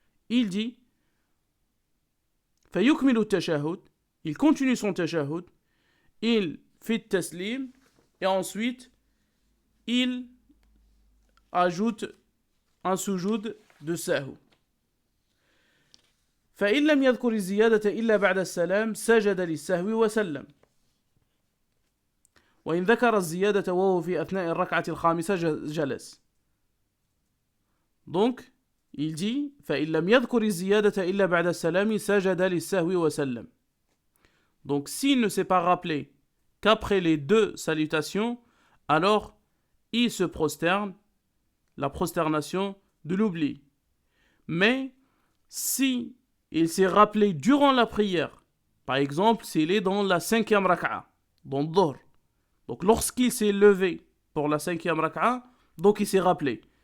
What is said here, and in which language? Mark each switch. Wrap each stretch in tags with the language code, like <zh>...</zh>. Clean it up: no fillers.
<fr>Il dit</fr> <ar>فيكمل التشهد,</ar> <fr>il continue son tashahhud, il fait taslim et ensuite il ajoute un sujoud de sahou.</fr> <ar>فإن لم يذكر الزيادة إلا بعد السلام سجد للسهو وسلم. وإن ذكر الزيادة وهو في أثناء الركعة الخامسة جلس.</ar> <fr>Donc, il dit</fr> <ar>فإن لم يذكر الزيادة إلا بعد السلام سجد للسهو وسلم.</ar> <fr>Donc, s'il ne s'est pas rappelé qu'après les 2 salutations, alors il se prosterne, la prosternation de l'oubli. Mais si il s'est rappelé durant la prière, par exemple s'il est dans la 5e rak'a, dans Dhuhr, donc lorsqu'il s'est levé pour la 5e rak'a, donc il s'est rappelé.</fr>